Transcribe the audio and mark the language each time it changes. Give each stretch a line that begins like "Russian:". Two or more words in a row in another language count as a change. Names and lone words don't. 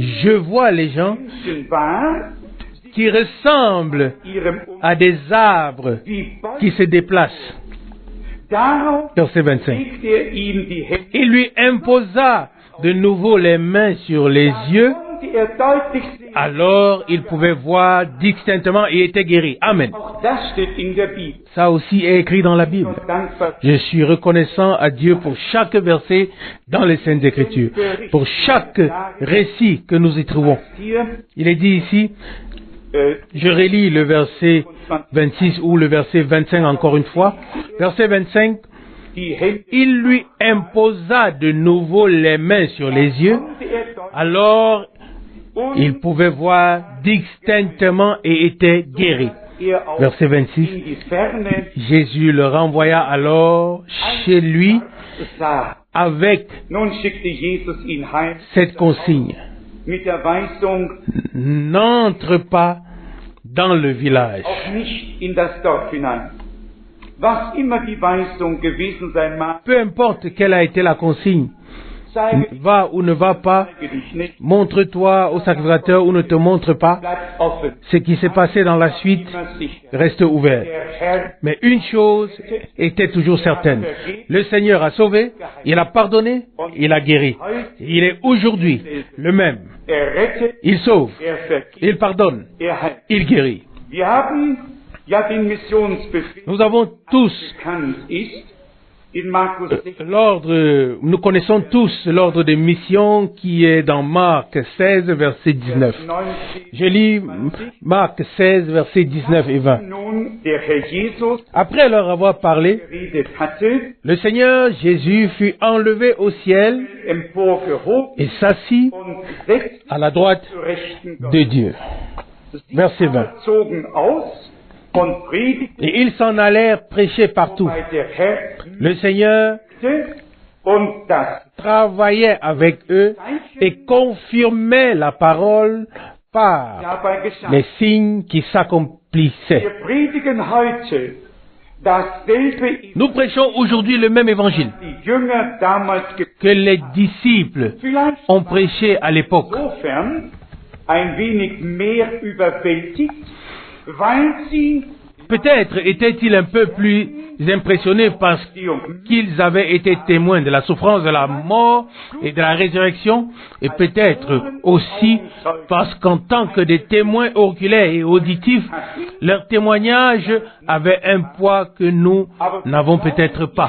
French: je vois les gens
German: Menschen wahr,
French: qui ressemblent
German: ihrem
French: à des arbres
German: wie Bäume.
French: qui se déplacent.
German: Darauf
French: Verset 25.
German: legte ihm die Hände.
French: Il lui imposa de nouveau les mains sur les yeux.
German: Konnte deutlich sehen.
French: Alors il pouvait voir distinctement et était guéri. Amen.
German: Auch das steht in der Bibel.
French: Ça aussi est écrit dans la Bible.
German: Und dankbar
French: Je suis reconnaissant à Dieu pour chaque verset dans les Saintes Écritures, pour chaque récit que nous y trouvons.
German: hier,
French: Il est dit ici, je relis le verset 26 ou le verset 25 encore une fois. Verset 25,
German: die Hände
French: il lui imposa de nouveau les mains sur les yeux.
German: konnte deutlich
French: Alors
German: und
French: il pouvait voir distinctement et était guéri.
German: auch
French: Verset 26.
German: in die Ferne
French: Jésus le renvoya alors chez lui
German: sah.
French: avec
German: Nun schickte Jesus ihn heim
French: cette consigne.
German: mit der Weisung,
French: N'entre pas dans le village.
German: auch nicht in das Dorf hinein. Was immer die Weisung gewesen sein mag,
French: Peu importe quelle a été la consigne,
German: zeige
French: va ou ne va pas,
German: dich nicht,
French: montre-toi au sacrificateur ou ne te montre pas.
German: bleib offen,
French: Ce qui s'est passé dans la suite
German: immer sicher.
French: reste ouvert.
German: Der Herr
French: Mais une chose était toujours certaine. Le Seigneur a sauvé, il a pardonné, il a guéri. Il est aujourd'hui le même.
German: rettet,
French: Il sauve,
German: vergibt,
French: il pardonne,
German: heilt.
French: il guérit.
German: Wir haben ja den Missionsbefehl
French: Nous avons tous
German: bekannt ist, in Markus 16,
French: Nous connaissons tous l'ordre de mission qui est dans Marc 16, verset 19. Je lis Marc 16, verset 19 et 20.
German: nun der Herr Jesus
French: Après leur avoir parlé,
German: geredet hatte,
French: le Seigneur Jésus fut enlevé au ciel
German: emporgehoben
French: et s'assit
German: und setzte
French: à la droite
German: zu Rechten
French: de
German: Gottes.
French: Dieu.
German: Sie
French: Verset
German: aber 20. zogen aus und predigten,
French: Et ils s'en allèrent prêcher partout.
German: wobei der Herr
French: Le Seigneur
German: miete und das
French: travaillait avec eux et confirmait la parole par
German: dabei geschah.
French: les signes qui s'accomplissaient.
German: Wir predigen heute dasselbe,
French: Nous prêchons aujourd'hui le même évangile
German: die Jünger damals
French: que les disciples
German: vielleicht
French: ont prêché à l'époque.
German: insofern ein wenig mehr überwältigt, weil sie
French: Peut-être étaient-ils un peu plus impressionnés parce qu'ils avaient été témoins de la souffrance, de la mort et de la résurrection, et peut-être aussi parce qu'en tant que des témoins oculaires et auditifs, leur témoignage avait un poids que nous n'avons peut-être pas.